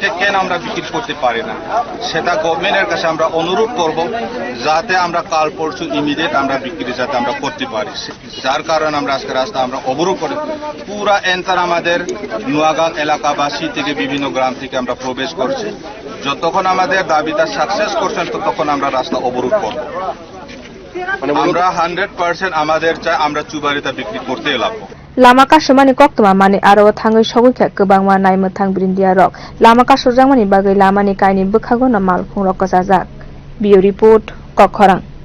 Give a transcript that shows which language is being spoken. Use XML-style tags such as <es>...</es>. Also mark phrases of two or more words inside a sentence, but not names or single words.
<bn>কেন আমরা বিক্রি করতে পারি না সেটা গভর্নমেন্টের কাছে আমরা অনুরোধ করব যাতে আমরা কাল পরশু ইমিডিয়েট আমরা বিক্রি যাতে আমরা করতে পারি যার কারণে আমরা আজকে রাস্তা আমরা অবরোধ করি পুরা এন্টার আমাদের নোয়াগাং এলাকাবাসী থেকে বিভিন্ন গ্রাম থেকে আমরা প্রবেশ করছি যতক্ষণ আমাদের দাবিটা সাকসেস করছেন ততক্ষণ আমরা রাস্তা অবরোধ করব আমরা 100% আমাদের চাই আমরা চুবারিটা বিক্রি করতে লাগবো</bn> <trp>lama kasumani koktoma mani aro thangai sogukha kwbangma naimthang brindia rok lama kasujangmani bagai lamani kaini bukhago na malphung rok kajajak bio report kokhorang</trp>